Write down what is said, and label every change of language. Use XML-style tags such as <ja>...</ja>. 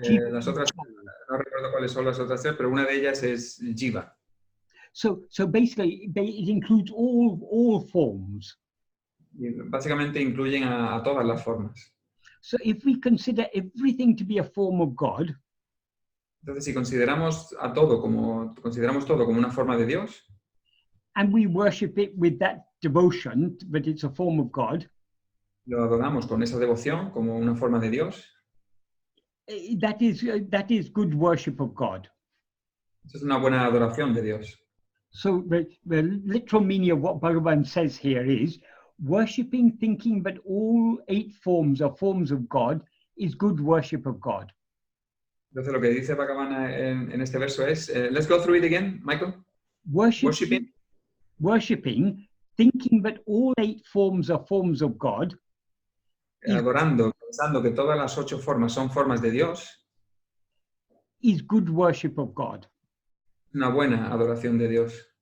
<es>Las otras, no recuerdo cuáles son las otras 3, pero una de ellas es jiva.</es> <en>So basically, it includes all forms.</en> <es>Y básicamente incluyen a todas las formas.</es> <en>So if we consider everything to be a form of God,</en> <es>entonces si consideramos todo como una forma de Dios,</es> <en>and we worship it with that devotion that it's a form of God,</en> <es>lo adoramos con esa devoción como una forma de Dios,</es> <en>that is good worship of God.</en> <es>Eso es una buena adoración de Dios.</es> <en>So the literal meaning of what Bhagavan says here is worshipping, thinking that all 8 forms are forms of God is good worship of God.</en> <es>Entonces lo que dice Bhagavan en este verso es,</es> <en>let's go through it again, Michael. Worshipping, thinking that all 8 forms are forms of God.</en> <es>Adorando, pensando que todas las 8 formas son formas de Dios.</es> <en>Is good worship of God.</en> <es>Una buena adoración de Dios.</es>